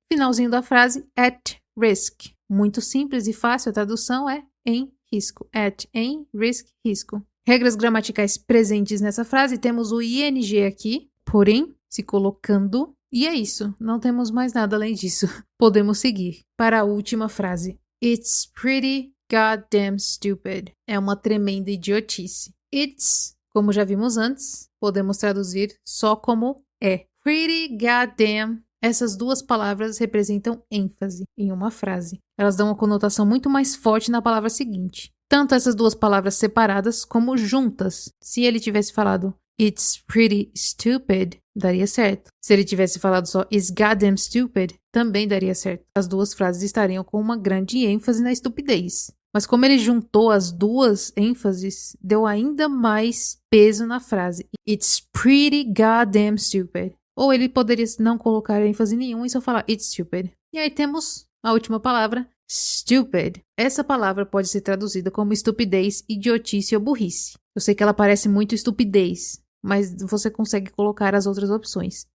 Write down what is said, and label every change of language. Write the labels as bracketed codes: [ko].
[pt] Finalzinho da frase, at risk. Muito simples e fácil, a tradução é em risco. At, em, risk, risco. Regras gramaticais presentes nessa frase, temos o ing aqui, putting, se colocando, e é isso. Não temos mais nada além disso. Podemos seguir para a última frase. [en] It's pretty goddamn stupid. [pt] É uma tremenda idiotice. It's, como já vimos antes, podemos traduzir só como é. Pretty goddamn. Essas 2 palavras representam ênfase em uma frase. Elas dão uma conotação muito mais forte na palavra seguinte. Tanto essas 2 palavras separadas como juntas. Se ele tivesse falado [en] It's pretty stupid, [pt] daria certo. Se ele tivesse falado só [en] It's goddamn stupid, [pt] também daria certo. As 2 frases estariam com uma grande ênfase na estupidez. Mas como ele juntou as 2 ênfases, deu ainda mais peso na frase. [en] It's pretty goddamn stupid. [pt] Ou ele poderia não colocar ênfase nenhuma e só falar [en] It's stupid. [pt] E aí temos a última palavra, stupid. Essa palavra pode ser traduzida como estupidez, idiotice ou burrice. Eu sei que ela parece muito estupidez, mas você consegue colocar as outras opções.